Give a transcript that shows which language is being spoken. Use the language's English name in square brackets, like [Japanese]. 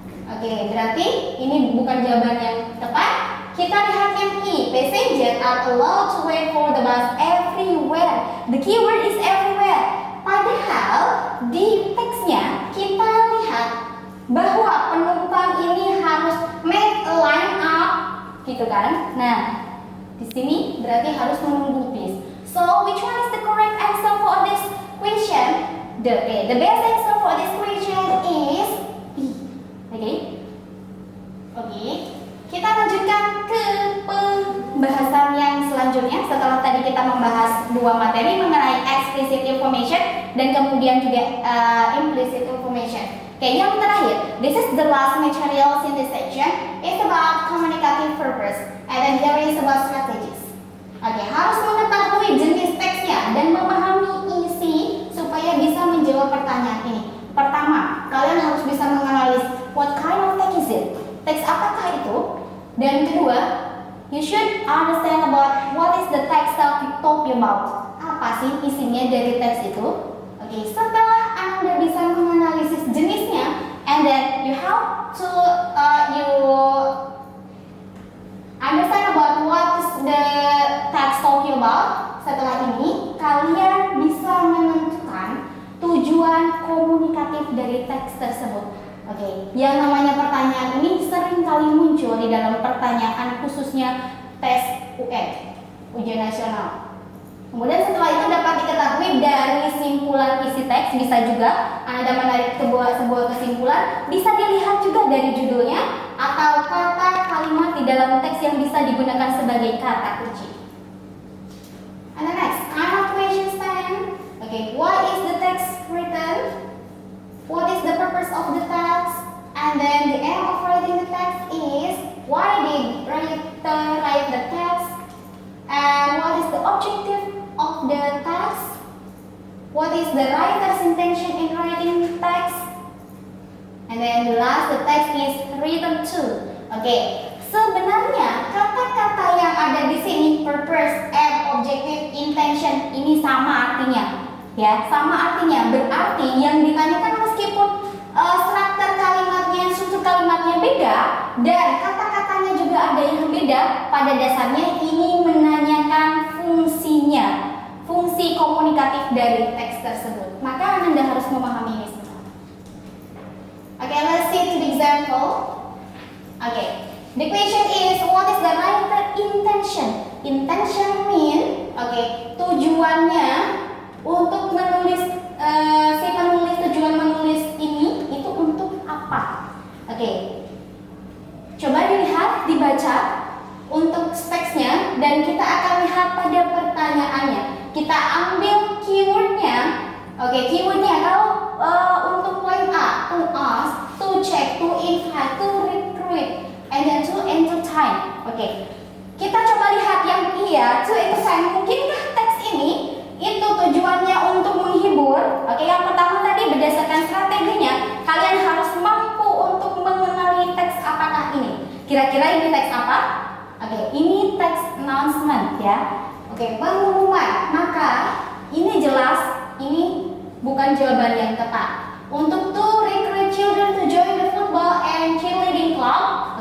[Indonesian] Oke, berarti ini bukan jawaban yang tepat. Kita lihat yang E. [English] Passengers are allowed to wait for the bus everywhere. The keyword is everywhere. [Indonesian] Padahal di teksnya kita lihat bahwa penumpang ini harus [English] make a line up, [Indonesian] gitu kan? Nah, di sini berarti harus menunggu bis. [English] So, which one is the correct answer for this question? The best answer for this question is B. Oke. [Indonesian] Kita lanjutkan ke pembahasan yang selanjutnya. Setelah tadi kita membahas dua materi mengenai explicit information dan kemudian juga implicit information. [English] Oke, [Indonesian] yang terakhir, [English] this is the last material in this section. It's about communicative purpose, and then there is about strategies. [Indonesian] Oke, harus mengetahui jenis teksnya dan memahami isi supaya bisa menjawab pertanyaan ini. Pertama, kalian harus bisa menganalisis [English] what kind of text is it? [Indonesian] Teks apakah itu? Dan kedua, [English] you should understand about what is the text talking about. [Indonesian] Apa sih isinya dari teks itu? [English] Oke, [Indonesian] setelah Anda bisa menganalisis jenisnya, [English] and then you have to you understand about what is the text talking about. [Indonesian] Setelah ini, kalian bisa menentukan tujuan komunikatif dari teks tersebut. Oke, yang namanya pertanyaan ini sering kali muncul di dalam pertanyaan khususnya tes UN, ujian nasional. Kemudian setelah itu dapat diketahui dari simpulan isi teks, bisa juga Anda menarik sebuah kesimpulan, bisa dilihat juga dari judulnya atau kata kalimat di dalam teks yang bisa digunakan sebagai kata kunci. [English] And the next, kind of questions then. Okay, why is the text written? What is the purpose of the text? And then the aim of writing the text is why did writer write the text? And what is the objective of the text? What is the writer's intention in writing the text? And then the last, the text is written to. [Indonesian] Okay, sebenarnya kata-kata yang ada di sini [English] purpose, aim, objective, intention [Indonesian] ini sama artinya. Ya, sama artinya, berarti yang ditanyakan meskipun struktur kalimatnya, struktur kalimatnya beda dan kata-katanya juga ada yang beda, pada dasarnya ini menanyakan fungsinya, fungsi komunikatif dari teks tersebut. Maka Anda harus memahami ini semua. [English] Oke, let's see to the example. Oke, the question is what is the writer intention? Intention mean, [Indonesian] tujuannya untuk menulis, si penulis tujuan menulis ini itu untuk apa? Oke, coba dilihat, dibaca untuk teksnya dan kita akan lihat pada pertanyaannya. Kita ambil keywordnya. Oke, keywordnya kalau untuk [English] point A, to ask, to check, to invite, to recruit, and then to entertain. [Indonesian] Oke, kita coba lihat yang iya, [English] to entertain. [Indonesian] Mungkinkah teks ini itu tujuannya untuk menghibur? Oke, yang pertama tadi berdasarkan strateginya, kalian harus mampu untuk mengenali teks apakah ini. Kira-kira ini teks apa? Oke, ini teks announcement ya. Oke, pengumuman. Maka ini jelas ini bukan jawaban yang tepat. Untuk [English] to recruit children to join the football and cheerleading club.